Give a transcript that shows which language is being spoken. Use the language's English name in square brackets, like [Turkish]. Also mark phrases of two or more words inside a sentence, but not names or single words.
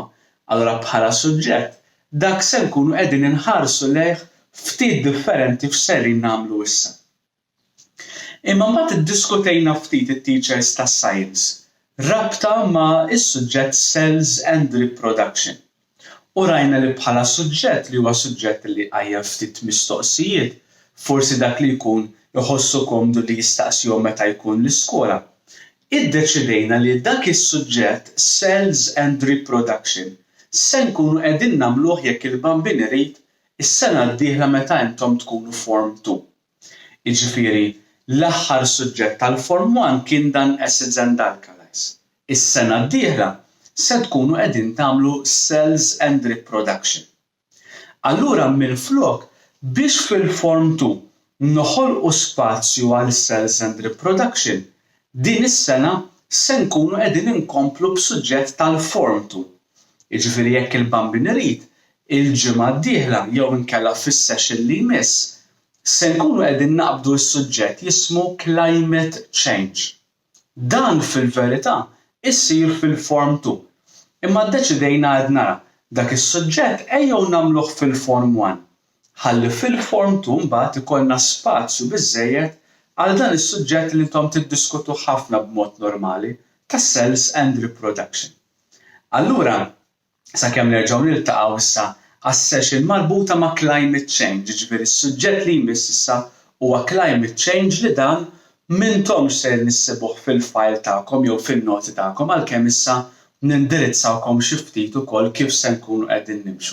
[Maltese] Allura bħala suġġett dak se nkunu qegħdin inħarsu lejh ftit differenti f'serin nagħmlu issa. Imma mbagħad iddiskutejna ftit it-teachers tas-science rabta ma' is-suġġett [English] cells and reproduction. [Maltese] U rajna li bħala suġġett li huwa suġġett li qajjem ftit mistoqsijiet, forsi dak li jkun joħossu komdu li jistaqsihom meta jkun l-iskola. Iddeċidejna li dak is-suġġett [English] cells and reproduction [Maltese] se nkunu qegħdin nagħmluh jekk il-bambin irid is-sena d-dieħla meta intom tkunu Form 2. Jiġifieri l-aħħar suġġett tal-Form 1 kien dan [English] acids and alkalis. [Maltese] Is-sena d-dieħla se tkunu qegħdin tagħmlu [English] cells and reproduction. [Maltese] Allura minflok biex fil-Form 2 noħolqu spazju għal [English] cells and reproduction, [Maltese] din is-sena se nkunu qegħdin inkomplu b'suġġett tal-Form 2. Jiġifieri jekk il-bambin irid, il-ġimgħa d-dieħla jew inkella fis-session li jmiss se nkunu qegħdin naqbdu s-suġġett jismu [English] climate change. [Maltese] Dan fil-verità issir fil-Form 2. Imma ddeċidejna għad nara dak is-suġġett ejjew nagħmluh fil-Form 1. Ħalli fil-Form 2 mbagħad ikollna spazju biżżejjed għal dan is-suġġett li intom tiddiskutu ħafna b'mod normali ta' [English] cells and reproduction. [Maltese] Allura, sakemm nerġgħu niltaqgħu issa għas-session marbuta ma' [English] climate change, [Maltese] ġifieri s-suġġett li jmiss issa huwa [English] climate change [Maltese] li dan m'intomx se nissibuh fil-file tagħkom jew fin-noti tagħkom għalkemm issa nindirizzawkom xi ftit ukoll kif se nkunu qegħdin nimxu.